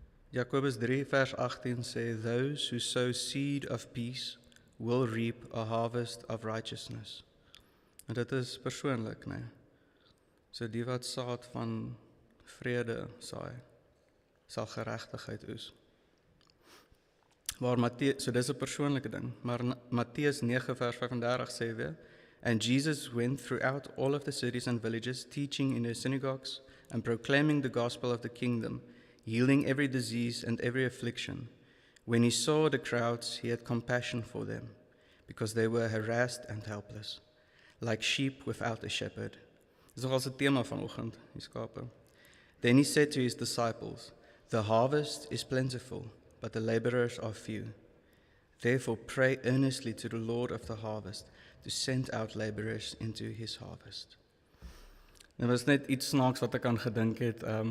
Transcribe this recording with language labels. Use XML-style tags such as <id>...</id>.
<af>Jakobus 3 vers 18 sê,</af> <en>"Those who sow seed of peace will reap a harvest of righteousness."</en> <af>En dit is persoonlik, nee. So die wat saad van vrede saai, sal geregtigheid oes. So dis 'n persoonlike ding, maar Matteus 9 vers 35 sê weer,</af> <en>"And Jesus went throughout all of the cities and villages, teaching in their synagogues and proclaiming the gospel of the kingdom, healing every disease and every affliction. When he saw the crowds, he had compassion for them, because they were harassed and helpless, like sheep without a shepherd."</en> <af>Dis nogal 'n tema vanoggend, die skape.</af> <en>"Then he said to his disciples, 'The harvest is plentiful, but the laborers are few. Therefore pray earnestly to the Lord of the harvest to send out laborers into his harvest.'"</en> <af>Dit was net iets snaaks wat ek aan gedink het.</af>